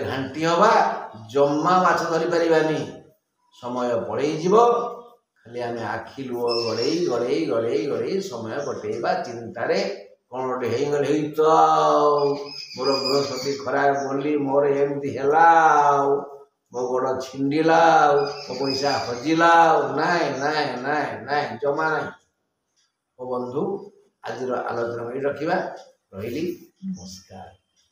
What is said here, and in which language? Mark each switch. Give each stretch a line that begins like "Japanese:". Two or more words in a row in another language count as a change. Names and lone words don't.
Odia: ଘାଂଟି ହୱା ଜମା ମାଛ ଧରି ପାରିବାନି, ସମୟ ପଡ଼େ ଖାଲି ଆମ ଆଖି ଲୁହ ଗଡ଼େ ଗଡ଼େ ଗଡ଼େ ଗଡ଼େ ସମୟ କଟେବା ଚିନ୍ତାରେ କୌନ ଗୋଟେ ହୋଗଲେ ତୋ ମୋର ବୃହସ୍ପତି ଖରାପ ବୋଲି ମୋର ଏମତି ହେ ମୋ ଗୋଡ଼ ଛିଣ୍ଡିଲା ମୋ ପଇସା ହଜିଲା ନାଇ ନାଇ ନାଇ ନାଇ ଜମା ନାଇ। ଓ ବନ୍ଧୁ ଆଜ ଆଲୋଚନା ରଖା ରହି। ନମସ୍କାର।